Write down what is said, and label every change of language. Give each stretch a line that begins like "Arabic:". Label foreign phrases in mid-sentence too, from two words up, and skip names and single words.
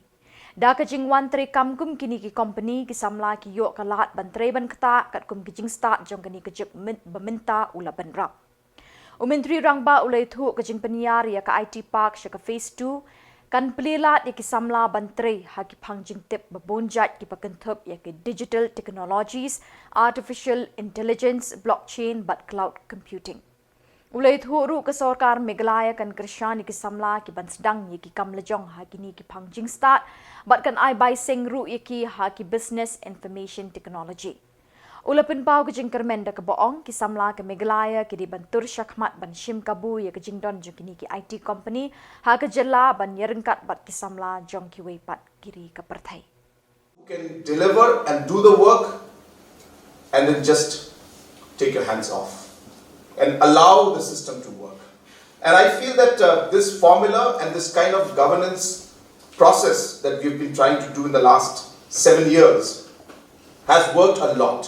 Pnar: Da ke jingwan terekam kum kini ki company ki Samla ki yok kalat bantre ban kata kat kum ki jing start jong kini ke jep beminta ula benrap. Menteri Rangba ulai thu ke jing peniar ya ke IT Park sya ke Phase 2 kan pelilat ya ki Samla bantre ha ki phang jing tip bebonjat ki pakentup ya ke
English: digital technologies, artificial intelligence,
Pnar: blockchain but
English: cloud computing.
Pnar: Ulai thuru ke sorkar Meghalaya kan kershan ki Samla ki ban sedang ki kam lejong ha kini ki pangjing start bat kan ai bai seng ru ki ha ki
English: business information technology.
Pnar: Ulapin pau ke jing kermen da ke boong ki Samla ke Meghalaya ki dibantur syakmat ban shim kabu ya ke jing don jong kini ki
English: IT company
Pnar: ha ke Jylla ban yerengkat bat ki Samla jong ki weipat kiri ke pertai.
English: You can deliver and do the work and then just take your hands off and allow the system to work. And I feel that this formula and this kind of governance process that we've been trying to do in the last 7 years has worked a lot.